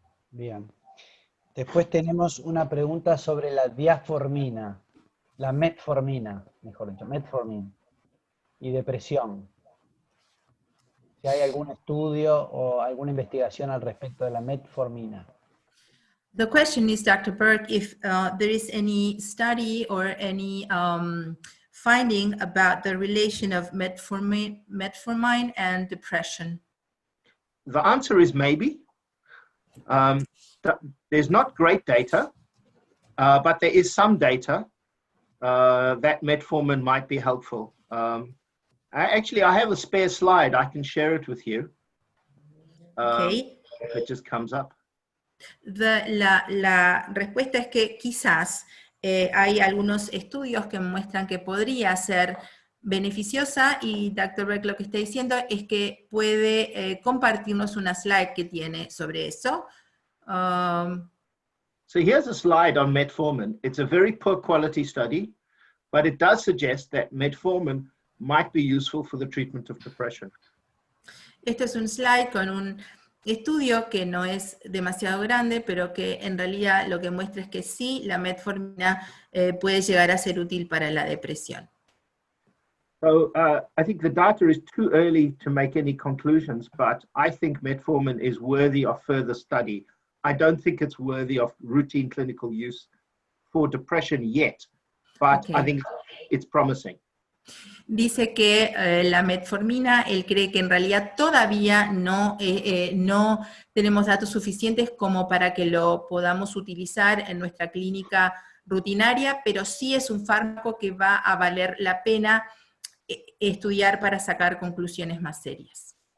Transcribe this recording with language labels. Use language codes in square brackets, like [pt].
[es] Bien. Después tenemos una pregunta sobre la diasformina. La metformina, mejor dicho, metformina. Y depresión. Si hay algún estudio o alguna investigación al respecto de la metformina. [en] The question is, Dr. Berk, if there is any study or any finding about the relation of metformin and depression. The answer is maybe. There's not great data, but there is some data that metformin might be helpful. Actually, I have a spare slide. I can share it with you. Okay. If it just comes up. [es] La respuesta es que quizás hay algunos estudios que muestran que podría ser beneficiosa, y Dr. Berk lo que está diciendo es que puede compartirnos una slide que tiene sobre eso. [en] So here's a slide on metformin. It's a very poor quality study, but it does suggest that metformin might be useful for the treatment of depression. [es] Este es un slide con un estudio que no es demasiado grande, pero que en realidad lo que muestra es que sí, la metformina puede llegar a ser útil para la depresión. [en] So I think the data is too early to make any conclusions, but I think metformin is worthy of further study. I don't think it's worthy of routine clinical use for depression yet, but Okay. I think it's promising. [es] Dice que la metformina, él cree que en realidad todavía no tenemos datos suficientes como para que lo podamos utilizar en nuestra clínica rutinaria, pero sí es un fármaco que va a valer la pena estudiar para sacar conclusiones más serias.